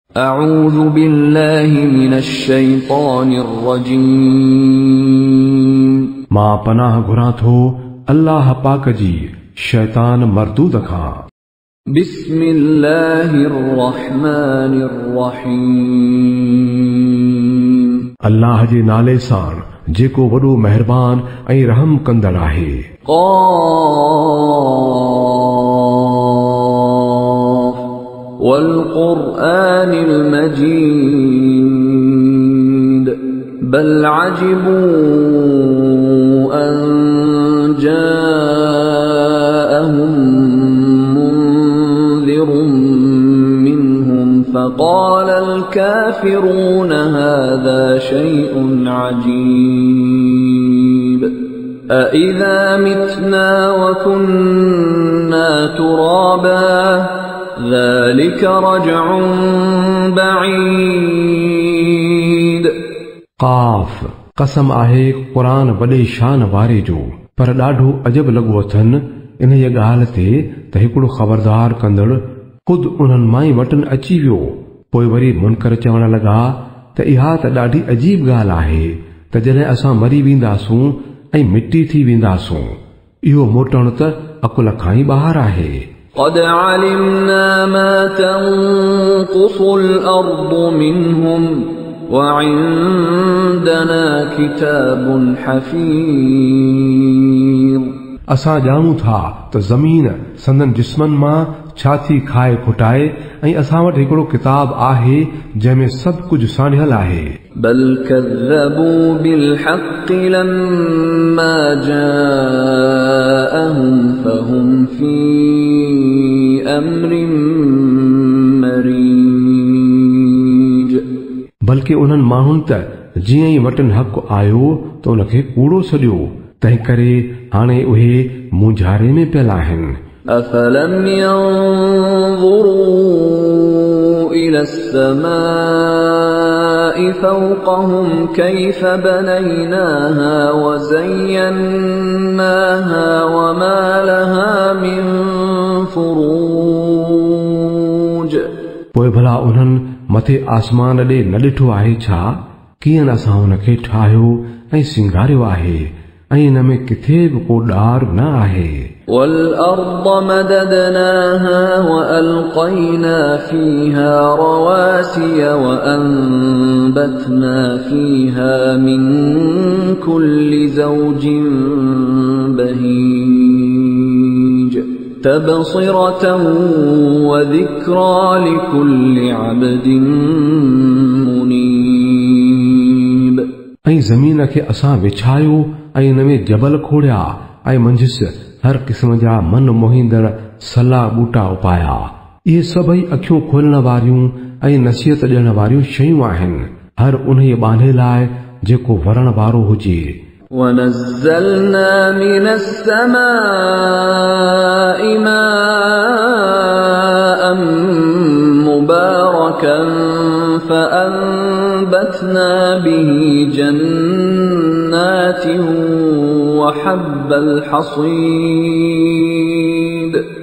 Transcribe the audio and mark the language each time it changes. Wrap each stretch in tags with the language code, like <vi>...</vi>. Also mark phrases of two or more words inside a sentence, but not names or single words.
<ar>أعوذ بالله من الشيطان الرجيم</ar> <sd>मां पनाह घुरां थो अल्लाह पाक जी शैतान मरदूद खां।</sd> <ar>بسم الله الرحمن الرحيم</ar> <sd>अल्लाह जे नाले सां जेको वॾो महिरबान ऐं रहम कंदड़ आहे।</sd> <ar>قاف والقرآن المجيد بل عجبوا أن جاءهم منذر منهم فقال الكافرون هذا شيء عجيب أإذا متنا وكنا ترابا ذلك رجع بعيد</ar> <sd>काफ कसम आहे क़ुरान वॾे शान वारे जो, पर ॾाढो अजब लॻो अथनि इन जी ॻाल्हि ते त हिकिड़ो ख़बरदार कंदड़ ख़ुदि उन्हनि मां ई वटनि अची वियो। पोइ वरी मुनकर चवण लॻा त इहा त ॾाढी अजीब ॻाल्हि आहे त जॾहिं असां मरी वेंदासूं ऐं मिटी थी वेंदासूं, इहो मोटण त अकुल खां ई ॿाहिरि आहे।</sd> <ar>قد علمنا ما تنقص الأرض منهم وعندنا كتاب حفيظ</ar> <sd>असां ॼाणूं था त ज़मीन संदन जिस्मनि मां छा थी खाए खुटाए ऐं असां वटि हिकिड़ो किताब आहे जंहिंमें सभु कुझु साणियल आहे।</sd> <ar>بل كذبوا بالحق لما جاءهم فهم في أمر مريج</ar> <sd>बल्कि उन्हनि माण्हुनि त जीअं ई वटनि हक़ आयो त उनखे कूड़ो सॼो, तंहिं करे हाणे उहे मुंझारे में पियल आहिनि।</sd> <ar>أفلم ينظروا إلى السماء فوقهم كيف بنيناها وزيناها وما لها من فروج</ar> <sd>पोइ भला उन्हनि मथे आसमान ॾे न ॾिठो आहे छा, कीअं असां हुनखे ठाहियो ऐं सिंगारियो आहे ऐं इन में किथे बि को ॾार न आहे।</sd> <ar>والأرض مددناها وألقينا فيها رواسي وأنبتنا فيها من كل زوج بهيج تبصرة وذكرى لكل عبد منيب</ar> <sd>ऐं ज़मीन खे असां विछायो ऐं इन में जबल खोड़िया ऐं मंझिसि हर क़िस्म जा मन मोहींदड़ सला बूटा उपाया। इहे सभई अखियूं खोलण वारियूं ऐं नसीहत ॾियण वारियूं शयूं आहिनि हर उन बांधे लाइ जेको वरण वारो हुजे।</sd> <ar>ونزلنا من السماء ماء مباركا فأنبتنا به جنات وحب الحصيد</ar>